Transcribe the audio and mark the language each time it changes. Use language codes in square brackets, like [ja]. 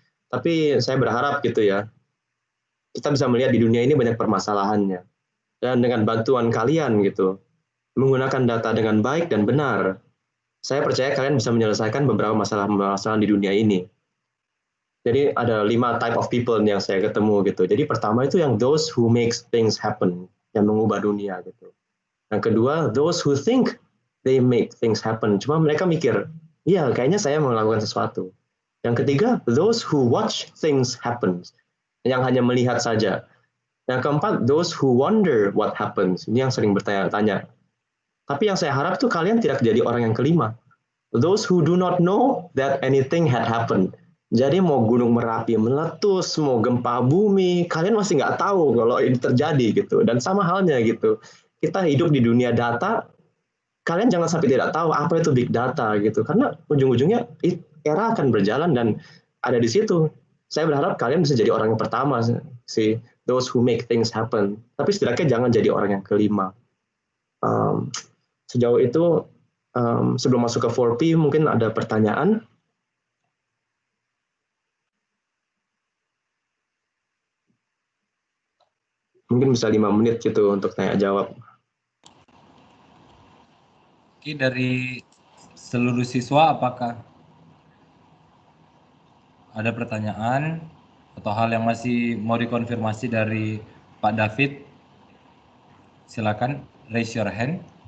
[id] Tapi saya berharap gitu ya, kita bisa melihat di dunia ini banyak permasalahannya. Dan dengan bantuan kalian gitu, menggunakan data dengan baik dan benar, saya percaya kalian bisa menyelesaikan beberapa masalah-masalah di dunia ini. Jadi ada 5 [en] type of people [id] yang saya ketemu gitu. Jadi pertama itu yang [en] those who makes things happen, [id] yang mengubah dunia gitu. Yang kedua, [en] those who think they make things happen. [id] Cuma mereka mikir, iya kayaknya saya melakukan sesuatu. Yang ketiga, [en] those who watch things happen, [id] yang hanya melihat saja. Yang keempat, [en] those who wonder what happens. [id] Ini yang sering bertanya-tanya. Tapi yang saya harap tuh kalian tidak jadi orang yang kelima. [en] Those who do not know that anything had happened. [id] Jadi mau gunung Merapi meletus, mau gempa bumi, kalian masih nggak tahu kalau ini terjadi gitu. Dan sama halnya gitu. Kita hidup di dunia data, kalian jangan sampai tidak tahu apa itu big data gitu. Karena ujung-ujungnya era akan berjalan dan ada di situ. Saya berharap kalian bisa jadi orang yang pertama sih. [en] Those who make things happen. [id] Tapi setidaknya jangan jadi orang yang kelima. Sejauh itu, sebelum masuk ke 4P, mungkin ada pertanyaan. Mungkin bisa 5 menit gitu untuk tanya jawab. Oke, dari seluruh siswa apakah ada pertanyaan atau hal yang masih mau dikonfirmasi dari Pak David? Silakan [en] raise your hand.